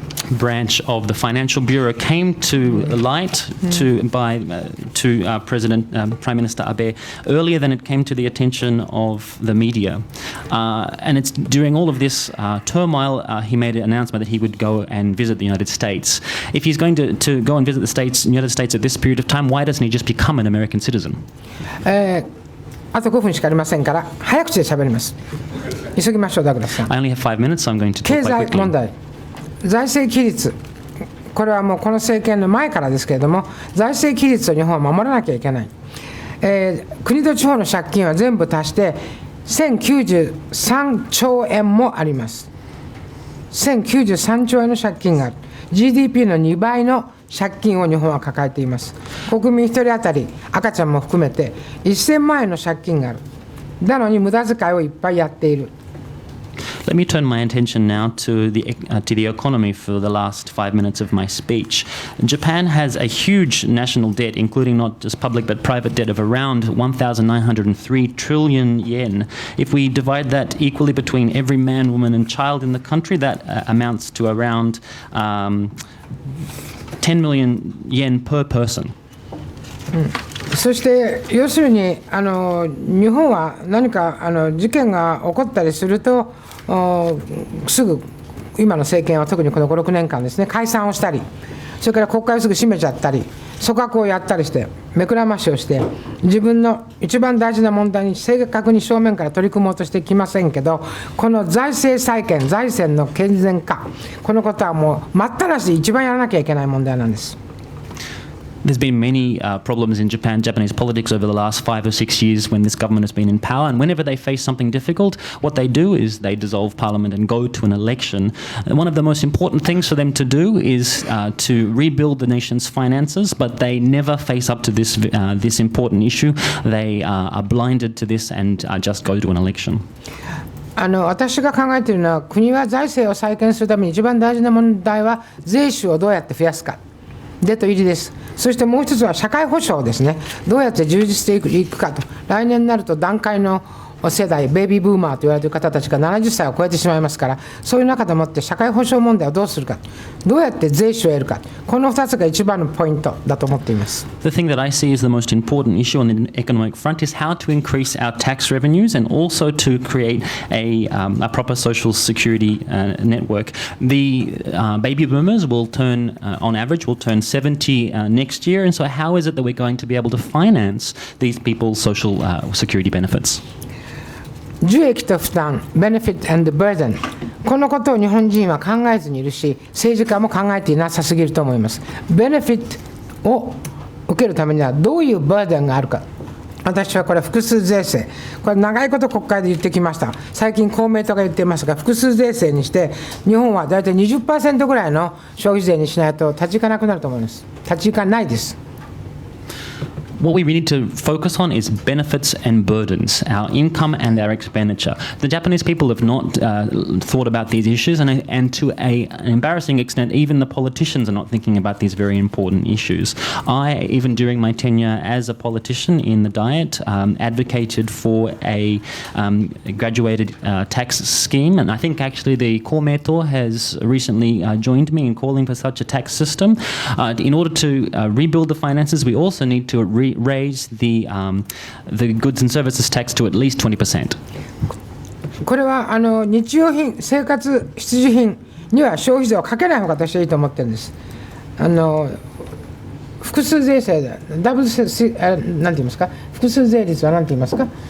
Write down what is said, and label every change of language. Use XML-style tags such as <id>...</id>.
<en>branch of the Financial Bureau came to light by Prime Minister Abe earlier than it came to the attention of the media. And it's during all of this turmoil, he made an announcement that he would go and visit the United States. If he's going to go and visit the United States at this period of time, why doesn't he just become an American citizen?</en> <ja>あと5分しかありませんから早口で喋ります。急ぎましょう、ダグラスさん。</ja> <en>I only have 5 minutes, so I'm going to talk</en> <ja>経</ja> <en>quite</en> <ja>済問</ja> <en>quickly.</en> <ja>題、財政規律、これはもうこの政権の前からですけれども、財政規律を日本は守らなきゃいけない。国と地方の借金は全部足して1093兆円もあります。 1093兆円の借金がある。GDP の2倍の借金を日本は抱えています。国民1人当たり赤ちゃんも含めて1000万円の借金がある。なのに無駄遣いをいっぱいやっている。</ja> <en>Let me turn my attention now to the economy for the last 5 minutes of my speech. Japan has a huge national debt, including not just public but private debt, of around 1,903 trillion yen. If we divide that equally between every man, woman and child in the country, that amounts to around 10 million yen per person.</en> <ja>そして要するに日本は何か事件が起こったりするとすぐ今の政権は特にこの5、6年間ですね、解散をしたり、それから国会をすぐ閉めちゃったり、組閣をやったりして目くらましをして自分の一番大事な問題に正確に正面から取り組もうとしてきませんけど、この財政再建、財政の健全化、このことはもう待ったなしで一番やらなきゃいけない問題なんです。</ja> <en>There's been many problems in Japanese politics over the last 5 or 6 years when this government has been in power, and whenever they face something difficult, what they do is they dissolve parliament and go to an election. And one of the most important things for them to do is to rebuild the nation's finances, but they never face up to this important issue. They are blinded to this and just go to an election.</en> <ja>私が考えているのは、国は財政を再建するために一番大事な問題は税収をどうやって増やすかでと入りです。そしてもう一つは社会保障ですね。どうやって充実していくかと。来年になると団塊の世代、ベイビーブーマーと言われている方たちが70歳を超えてしまいますから、そういう中でもって社会保障問題をどうするか、どうやって税収を得るか、この2つが一番のポイントだと思っています。</ja> <en>The thing that I see as the most important issue on the economic front is how to increase our tax revenues and also to create a proper social security network. The baby boomers will turn, on average, will turn 70 next year, and so how is it that we're going to be able to finance these people's social security benefits?</en> <ja>受益と負担、ベネフィット&バーデン、このことを日本人は考えずにいるし、政治家も考えていなさすぎると思います。ベネフィットを受けるためにはどういうバーデンがあるか。私はこれ複数税制、これ長いこと国会で言ってきました。最近公明党が言っていますが、複数税制にして日本はだいたい 20% ぐらいの消費税にしないと立ち行かなくなると思います。立ち行かないです。</ja> <en>What we need to focus on is benefits and burdens, our income and our expenditure. The Japanese people have not thought about these issues, and to an embarrassing extent, even the politicians are not thinking about these very important issues. I, even during my tenure as a politician in the Diet, advocated for a graduated tax scheme, and I think actually the Komeito has recently joined me in calling for such a tax system. In order to rebuild the finances, we also need to raise the goods and services tax to at least 20%.</en> <ja>これは日用品、生活必需品には消費税をかけない方が私はいいと思ってるんです。複数税制でダブルなんて言いますか、複数税率は何て言いますか。</ja>